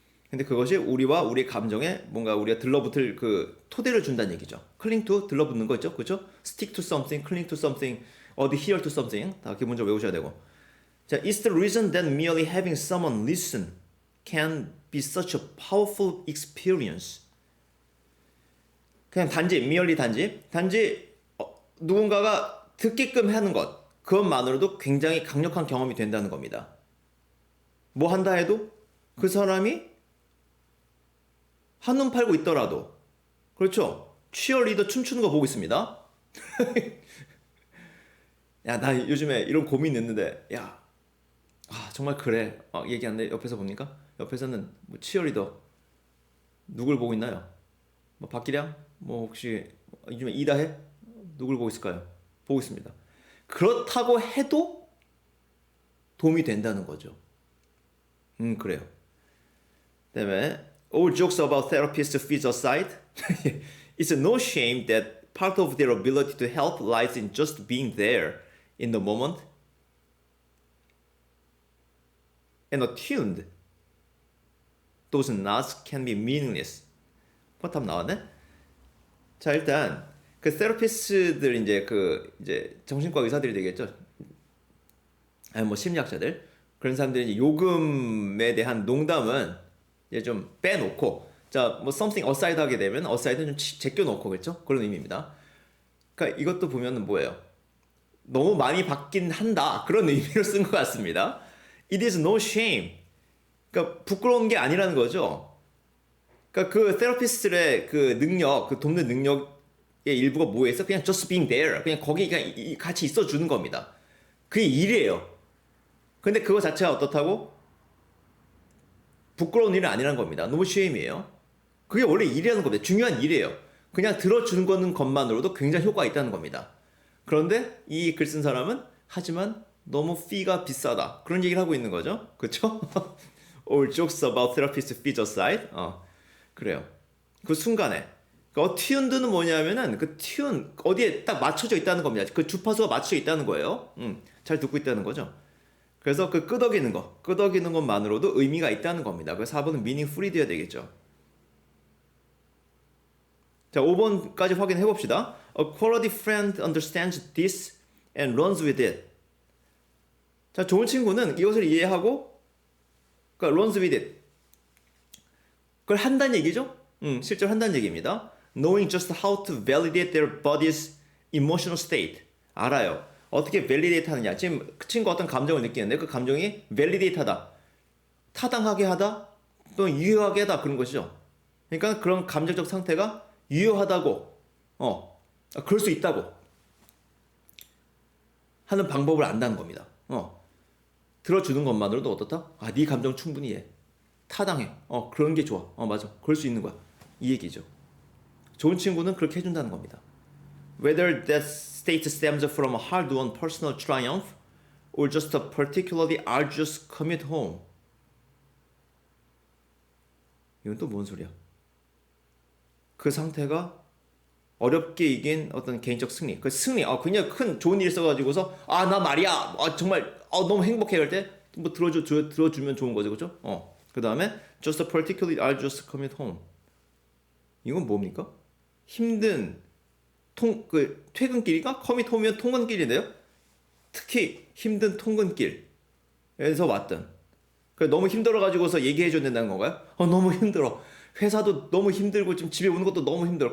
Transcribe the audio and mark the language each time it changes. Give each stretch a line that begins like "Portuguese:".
Korean: 근데 그것이 우리와 우리의 감정에 뭔가 우리가 들러붙을 그 토대를 준다는 얘기죠. cling to 들러붙는 거죠, 그렇죠?
English: stick to something, cling to something, adhere to something
Korean: 다 기본적으로 외우셔야 되고. 자,
English: it's the reason that merely having someone listen can be such a powerful experience.
Korean: 그냥 단지 merely 단지 누군가가 듣게끔 하는 것. 그것만으로도 굉장히 강력한 경험이 된다는 겁니다. 뭐 한다 해도 그 사람이 한눈 팔고 있더라도, 그렇죠? 치어리더 춤추는 거 보고 있습니다. 야, 나 요즘에 이런 고민 있는데, 야, 정말 그래. 얘기하는데 옆에서 보니까 옆에서는 뭐 치어리더 누굴 보고 있나요? 뭐 박기량? 뭐 혹시 요즘에 이다혜? 누굴 보고 있을까요? 보고 있습니다. 그렇다고 해도 도움이 된다는 거죠. 그래요. 그다음에
English: all jokes about therapists fees aside, it's no shame that part of their ability to help lies in just being there in the moment and attuned. Those nods can be meaningless.
Korean: 답 나왔네? 자, 일단 그 세라피스트들 이제 정신과 의사들이 되겠죠. 아니 뭐 심리학자들 그런 사람들이 이제 요금에 대한 농담은 이제 좀 빼놓고, 자, 뭐
English: something aside
Korean: 하게 되면 aside는 좀 제껴놓고, 그렇죠? 그런 의미입니다. 그러니까 이것도 보면은 뭐예요? 너무 많이 받긴 한다, 그런 의미로 쓴 것 같습니다.
English: It is no shame.
Korean: 그러니까 부끄러운 게 아니라는 거죠. 그러니까 그 세라피스트의 그 능력, 그 돕는 능력의 일부가 뭐였어? 그냥
English: just being there.
Korean: 그냥 거기 그냥 같이 있어 주는 겁니다. 그게 일이에요. 근데 그거 자체가 어떻다고? 부끄러운 일은 아니라는 겁니다. no shame이에요. 그게 원래 일이라는 겁니다. 중요한 일이에요. 그냥 들어주는 거는 것만으로도 굉장히 효과가 있다는 겁니다. 그런데 이 글 쓴 사람은 하지만 너무 fee가 비싸다, 그런 얘기를 하고 있는 거죠. 그렇죠?
English: All jokes about therapist fees aside.
Korean: 그래요. 그 순간에 그 attuned는 뭐냐면은 그 tune 어디에 딱 맞춰져 있다는 겁니다. 그 주파수가 맞춰져 있다는 거예요. 잘 듣고 있다는 거죠. 그래서 그 끄덕이는 것만으로도 의미가 있다는 겁니다. 그래서 4번은 meaningfully 돼야 되겠죠. 자, 5번까지 확인해 봅시다.
English: A quality friend understands this and runs with it.
Korean: 자, 좋은 친구는 이것을 이해하고, 그러니까
English: runs with it.
Korean: 그걸 한다는 얘기죠? 실제로 한다는 얘기입니다.
English: Knowing just how to validate their body's emotional state.
Korean: 알아요. 어떻게 validate 하느냐. 지금 그 친구가 어떤 감정을 느끼는데 그 감정이 validate 하다, 타당하게 하다, 또 유효하게 하다, 그런 것이죠. 그러니까 그런 감정적 상태가 유효하다고, 그럴 수 있다고 하는 방법을 안다는 겁니다. 들어주는 것만으로도 어떻다? 네 감정 충분히 해. 타당해. 그런 게 좋아. 맞아. 그럴 수 있는 거야. 이 얘기죠. 좋은 친구는 그렇게 해준다는 겁니다.
English: Whether that state stems from a hard-won personal triumph or just a particularly arduous commute home.
Korean: 이건 또 뭔 소리야? 그 상태가 어렵게 이긴 어떤 개인적 승리. 그 승리, 그냥 큰 좋은 일 있어가지고서 나 말이야, 정말 너무 행복해 할 때 뭐 들어주면 좋은 거죠, 그죠? 그 다음에
English: just a particularly arduous commute home.
Korean: 이건 뭡니까? 힘든 퇴근길이가 commute home이면 통근길인데요. 특히 힘든 통근길에서 왔던. 너무 힘들어가지고서 얘기해줘야 된다는 건가요? 너무 힘들어. 회사도 너무 힘들고 지금 집에 오는 것도 너무 힘들어.